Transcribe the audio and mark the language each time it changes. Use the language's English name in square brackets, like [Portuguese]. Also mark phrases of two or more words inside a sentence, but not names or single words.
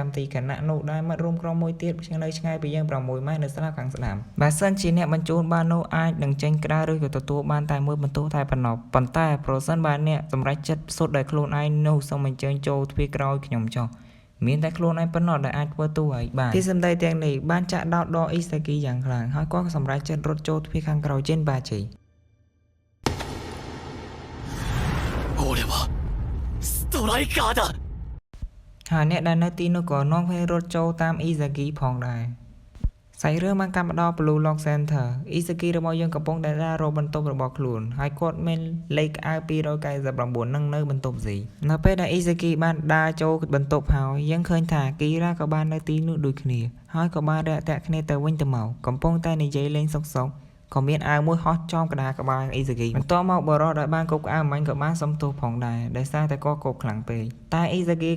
[Khmer] ចាំទីគណៈនោះដែលមាត់រួមក្រុមមួយទៀតនៅឆ្ងាយពីយើង6ម៉ែត្រនៅស្លាបខាងស្ដាំបើសិនជាអ្នកបញ្ជូនបាននោះអាចនឹងចេញក្តារឬក៏ទទួលបានតែមួយបន្ទុកតែប៉ុណ្ណោះប៉ុន្តែប្រសិនបើអ្នកសម្រេចចិត្តសុទ្ធដោយខ្លួនឯងនោះសូមអញ្ជើញចូលទ្វារក្រោយខ្ញុំចុះមានតែខ្លួនឯងប៉ុណ្ណោះដែលអាចធ្វើទូឲ្យបានពីសម្ដីទាំងនេះបានចាក់ដោតដល់អ៊ីសាគីយ៉ាងខ្លាំងហើយគាត់ក៏សម្រេចចិត្តរត់ចូលទ្វារខាងក្រោយជិនបាជី [Japanese] 俺はストライカーだ [Khmer] ហើយអ្នកដែលនៅទីនោះក៏នាំគ្នារត់ចូលតាមអ៊ីសាគីផងដែរសាច់រឿងបានកាត់មកដល់ Blue Lock Center អ៊ីសាគីរបស់យើងកំពុងតែដើររកបន្ទប់របស់ខ្លួនហើយគាត់មានលេខក្អៅ 299នឹងនៅបន្ទប់ Z នៅពេលដែលអ៊ីសាគីបានដើរចូលបន្ទប់ហើយយើងឃើញថាគីរ៉ាក៏បាននៅទីនោះដូចគ្នាហើយក៏បានរាក់ទាក់គ្នាទៅវិញទៅមកកំពុងតែនិយាយលេងសុកសុកក៏មានអាវមួយហោះចំកណ្ដាលក្បាលអ៊ីសាគីបន្ទាប់មកបរិសុទ្ធដែលបានគប់ក្អៅមិញក៏បានសំទោសផងដែរដោយសារតែគាត់គប់ខ្លាំងពេកតែអ៊ីសាគី